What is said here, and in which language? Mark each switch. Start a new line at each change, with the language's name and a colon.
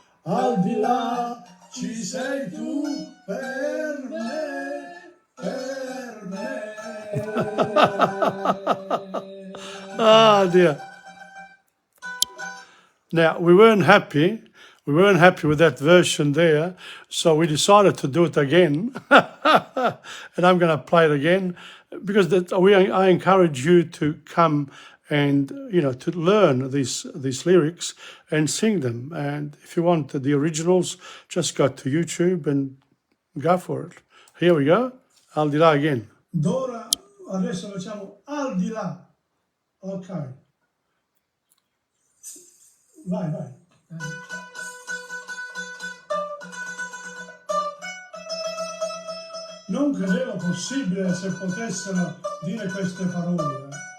Italian: Al di là ci sei tu per me, per me.
English: Ah dear. Now we weren't happy we weren't happy with that version there, so we decided to do it again. And I'm going to play it again because I encourage you to come and to learn these lyrics and sing them. And if you want the originals, just go to YouTube and go for it. Here we go. Al di là again.
Italian: D'ora adesso facciamo al di là. Ok. Vai. Non credevo possibile se potessero dire queste parole.